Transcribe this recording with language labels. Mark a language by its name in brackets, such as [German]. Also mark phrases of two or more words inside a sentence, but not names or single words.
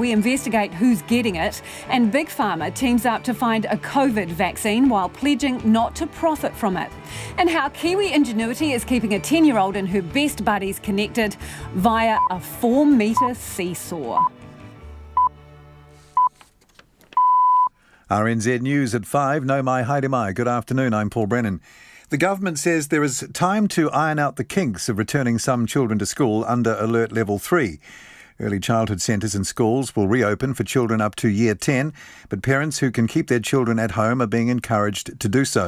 [English] We investigate who's getting it. And Big Pharma teams up to find a COVID vaccine while pledging not to profit from it. And how Kiwi ingenuity is keeping a 10-year-old and her best buddies connected via a 4-metre seesaw. RNZ News at 5. [Māori] No mai, haere mai. [English] Good afternoon, I'm Paul Brennan. The government says there is time to iron out the kinks of returning some children to school under Alert Level 3. Early childhood centres and schools will reopen for children up to Year 10, but parents who can keep their children at home are being encouraged to do so.